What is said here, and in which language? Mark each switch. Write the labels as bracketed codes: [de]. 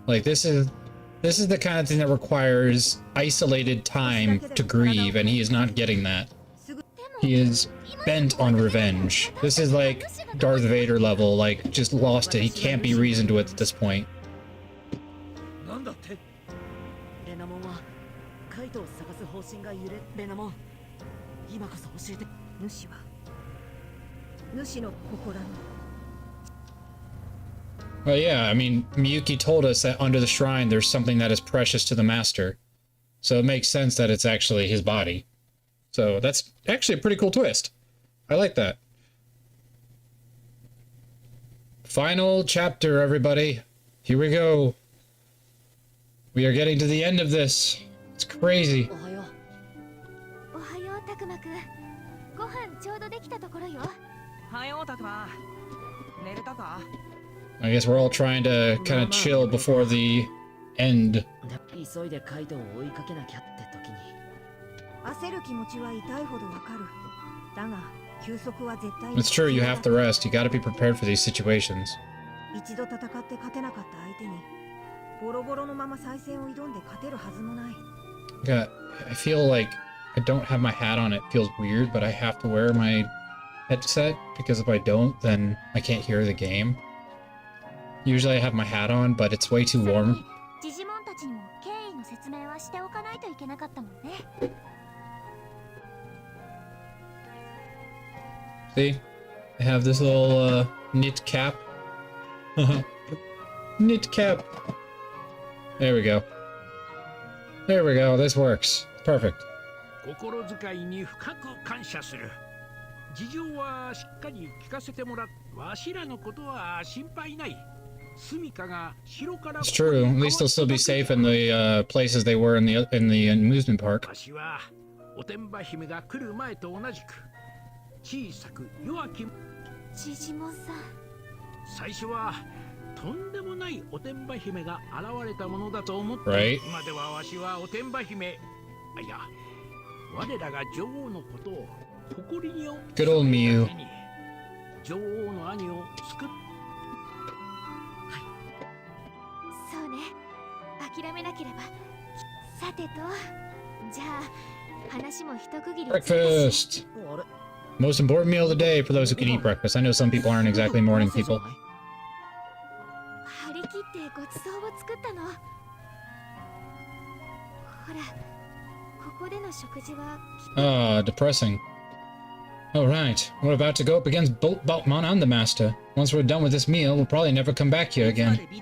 [en] Like, this is the kind of thing that requires isolated time to grieve, and he is not getting that. He is bent on revenge. This is like Darth Vader level, like, just lost it. He can't be reasoned with at this point. [ja] なんだって。レナモンはカイトを探す方針が揺れ。レナモン、今こそ教えて。主は主の心の [en] Well, yeah, I mean, Miyuki told us that under the shrine there's something that is precious to the master. So it makes sense that it's actually his body. So that's actually a pretty cool twist. I like that. Final chapter, everybody. Here we go. We are getting to the end of this. It's crazy. [ja] おはよう。おはよう、たくまくん。ご飯ちょうどできたところよ。はよう、たくま。寝れたか？ [en] I guess we're all trying to kind of chill before the end. [ja] 急いでカイトを追いかけなきゃって時に。焦る気持ちは痛いほどわかる。だが休息は絶対に [en] It's true, you have to rest. You gotta be prepared for these situations. [ja] 一度戦って勝てなかった相手にボロボロのまま再戦を挑んで勝てるはずもない。 [en] I feel like I don't have my hat on. It feels weird, but I have to wear my headset because if I don't, then I can't hear the game. Usually I have my hat on, but it's way too warm. [ja] ジジモンたちにも経緯の説明はしておかないといけなかったもんね。 [en] See? I have this little knit cap. Knit cap. There we go. There we go. This works. Perfect. [ja] 心遣いに深く感謝する。事情はしっかり聞かせてもらっ。わしらのことは心配ない。 [en] It's true. At least they'll still be safe in the places they were in the amusement park. [ja] わしはおてんば姫が来る前と同じく小さく弱き。ジジモンさん。最初はとんでもないおてんば姫が現れたものだと思って、 [en] Right. [ja] 今ではわしはおてんば姫。あ、いや、我らが女王のことを誇りに。 [en] Good old Mew. [ja] 女王の兄を救っ。そうね。諦めなければ。さてと、じゃあ話も一区切り。 [en] Breakfast. Most important meal of the day for those who can eat breakfast. I know some people aren't exactly morning people. [ja] 張り切ってごちそうを作ったの。ほら、ここでの食事は。 [en] Ah, depressing. All right, we're about to go up against both Boltmon and the Master. Once we're done with this meal, we'll probably never come back here again.